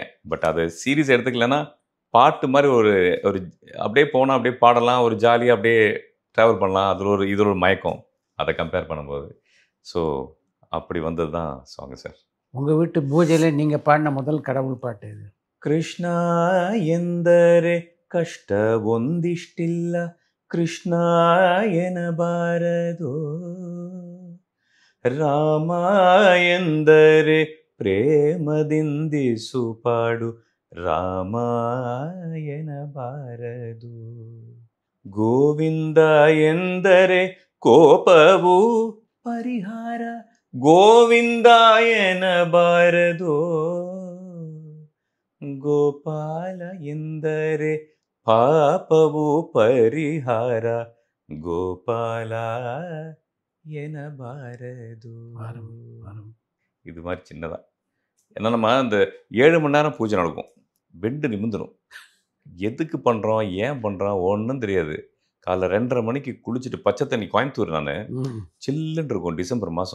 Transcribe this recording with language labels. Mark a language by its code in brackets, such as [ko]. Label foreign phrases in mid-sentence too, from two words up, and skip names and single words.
[ta] பட் அது சீரியஸ் எடுத்துக்கலன்னா பாட்டு மாதிரி ஒரு அப்படியே போனால் அப்படியே பாடலாம், ஒரு ஜாலியாக அப்படியே ட்ராவல் பண்ணலாம். இது ஒரு மயக்கம் அதை கம்பேர் பண்ணும்போது. ஸோ அப்படி வந்தது தான் [en] song sir. [ta] உங்கள் வீட்டு பூஜையில் நீங்கள் பாடின முதல் கடவுள் பாட்டு இது? [kn] ಕೃಷ್ಣ ಎಂದರೆ ಕಷ್ಟ ಒಂದಿಷ್ಟಿಲ್ಲ, ಕೃಷ್ಣ ಎನಬಾರದು, ರಾಮ ಎಂದರೆ ಪ್ರೇಮದಿಂದಿಸು ಪಾಡು, ರಾಮ ಎನಬಾರದು, ಗೋವಿಂದ ಎಂದರೆ ಕೋಪವು ಪರಿಹಾರ, ಗೋವಿಂದ ಎನಬಾರದು, ಗೋಪಾಲ ಎಂದರೆ ಪಾಪವು ಪರಿಹಾರ, ಗೋಪಾಲ எனபாரது. [ta] இது மாதிரி சின்னதாக. ஏன்னா நம்ம அந்த 7 மணி நேரம் பூஜை நடக்கும். பெண்டு நிமிந்துடும். எதுக்கு பண்ணுறோம், ஏன் பண்ணுறோம் ஒன்றும் தெரியாது. காலைல 2:30 மணிக்கு குளிச்சுட்டு பச்சை தண்ணி கோயம்புத்தூர் நான் சில்லுன்னு இருக்கும் டிசம்பர் மாதம்.